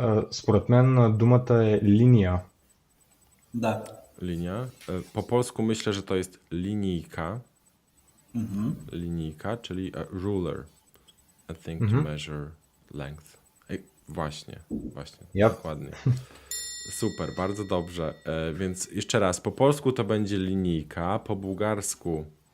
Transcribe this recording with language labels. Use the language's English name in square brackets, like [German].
[Bulgarian] Според мен думата е линия. Да. [Polish] Linia. Po polsku myślę, że to jest linijka. Linijka, czyli ruler. [English] I think to measure length. [Polish] Właśnie, [English] Yep. [Polish] dokładnie. Super, bardzo dobrze. Więc jeszcze raz, po polsku to będzie linijka, po bułgarsku